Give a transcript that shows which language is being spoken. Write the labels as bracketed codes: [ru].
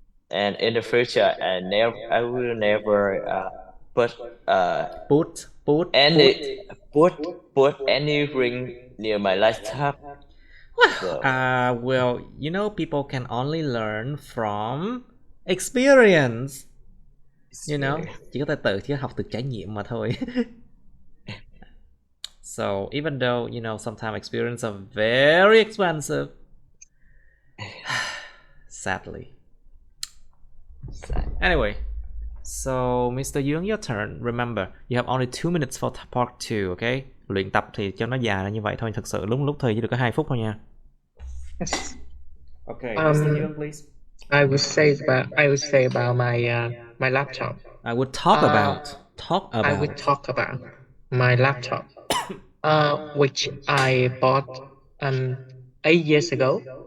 [en] And in the future, I will never put any put any ring near my laptop. So, Well, you know, people can only learn from experience. [vi] You know, chỉ có thể chỉ học từ trải nghiệm mà thôi. [en] So even though, you know, sometimes experience are very expensive, sadly. Anyway, so Mr. Dương, your turn. Remember, you have only 2 minutes for part 2, okay? [vi] Luyện tập thì cho nó dài là như vậy thôi, thực sự lúc thời chỉ được có 2 phút thôi nha. [en] Yes. Okay, Mr. Dương, please. I would say about my laptop. I would talk about I would talk about my laptop, which I bought 8 years ago.